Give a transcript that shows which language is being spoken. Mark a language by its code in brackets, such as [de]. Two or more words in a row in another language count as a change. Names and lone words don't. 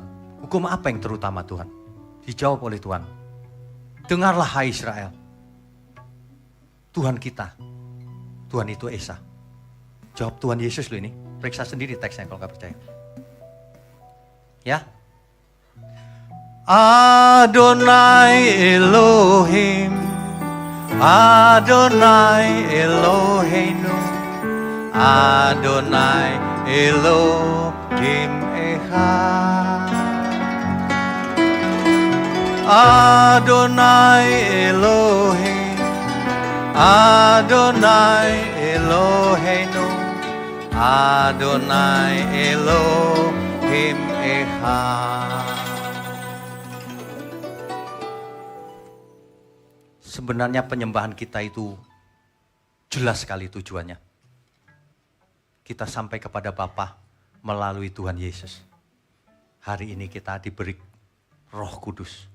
[id] Hukum apa yang terutama Tuhan? Dijawab oleh Tuhan. Dengarlah hai Israel. Tuhan kita, Tuhan itu Esa. Jawab Tuhan Yesus loh ini. Periksa sendiri teksnya kalau nggak percaya. Ya. [he] אדוני אלוהים, אדוני אלוהינו, אדוני אלוהים אחד. אדוני אלוהים, אדוני אלוהינו, אדוני אלוהים אחד. [id] Sebenarnya penyembahan kita itu jelas sekali tujuannya. Kita sampai kepada Bapa melalui Tuhan Yesus. Hari ini kita diberi Roh Kudus.